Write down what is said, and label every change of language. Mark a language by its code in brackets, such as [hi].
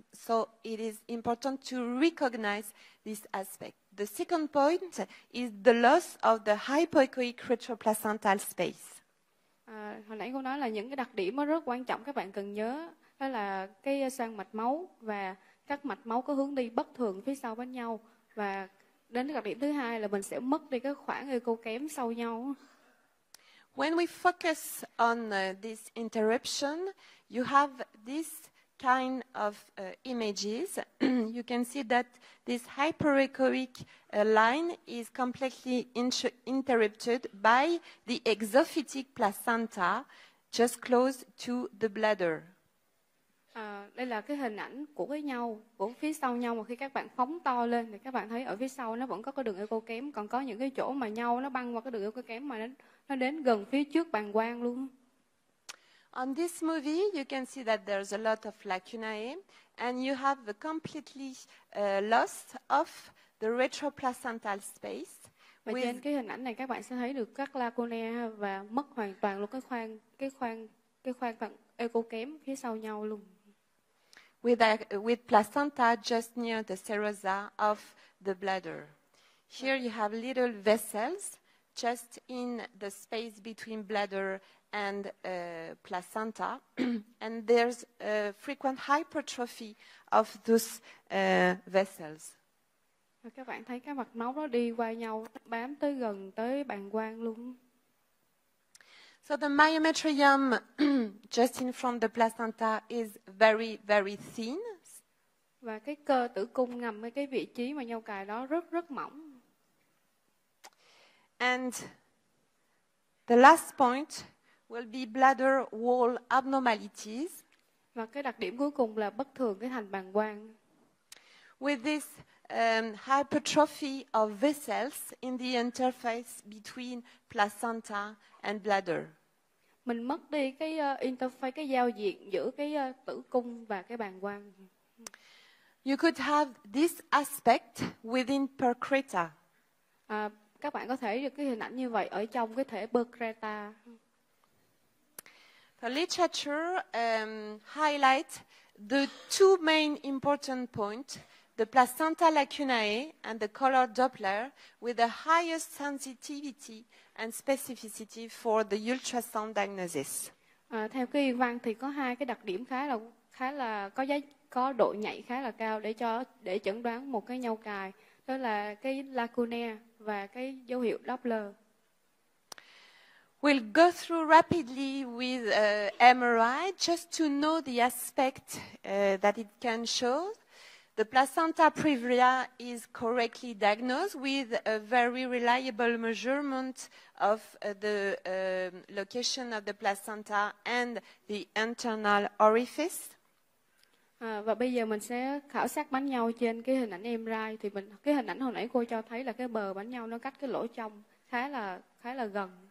[en] So it is important to recognize this aspect. The second point is the loss of the hypoechoic retroplacental space. [vi] Hồi nãy cô nói là những cái đặc điểm nó rất quan trọng các bạn cần nhớ, đó là cái xoang mạch máu và các mạch máu có hướng đi bất thường phía sau bánh nhau, và đến cái đặc điểm thứ hai là mình sẽ mất đi cái khoảng echo kém sau nhau. [en] When we focus on this interruption, you have this kind of images. You can see that this hyperechoic line is completely interrupted by the exophytic placenta just close to the bladder. [vi] Đây là cái hình ảnh của cái nhau, của phía sau nhau, mà khi các bạn phóng to lên thì các bạn thấy ở phía sau nó vẫn có cái đường echo kém, còn có những cái chỗ mà nhau nó băng qua cái đường echo kém mà nó đến gần phía trước bàng quang luôn. [en] On this movie, you can see that there's a lot of lacunae, and you have the completely loss of the retroplacental space. [vi] Và trên cái hình ảnh này các bạn sẽ thấy được các lacunae và mất hoàn toàn luôn cái khoang echo kém phía sau nhau luôn. [en] With placenta just near the serosa of the bladder. Here you have little vessels just in the space between bladder and placenta, and there's a frequent hypertrophy of those vessels. [vi] Và các bạn thấy cái mạch máu nó đi qua nhau, bám tới gần tới bàng quang luôn. [en] So the myometrium just in front of the placenta is very, very thin. [vi] Và cái cơ tử cung nằm ở cái vị trí mà nhau cài đó rất rất mỏng. [en] And the last point will be bladder wall abnormalities. [vi] Và cái đặc điểm cuối cùng là bất thường cái thành bàng quang. [en] With this hypertrophy of vessels in the interface between placenta and bladder. [vi] Mình mất đi cái interface, cái giao diện giữa cái tử cung và cái bàng quang. [en] You could have this aspect within percreta. [vi] Các bạn có thể được cái hình ảnh như vậy ở trong cái thể percreta. [en] The literature highlights the two main important points, the placenta lacunae and the color Doppler, with the highest sensitivity and specificity for the ultrasound diagnosis. [vi] Theo cái y văn thì có hai cái đặc điểm khá là có độ nhạy khá là cao để chẩn đoán một cái nhau cài, đó là cái lacunae và cái dấu hiệu Doppler. [en] We'll go through rapidly with MRI just to know the aspect that it can show. The placenta previa is correctly diagnosed with a very reliable measurement of the location of the placenta and the internal orifice. [vi] Và bây giờ mình sẽ khảo sát bánh nhau trên cái hình ảnh MRI. Thì cái hình ảnh hồi nãy cô cho thấy là cái bờ bánh nhau nó cách cái lỗ trong khá là gần.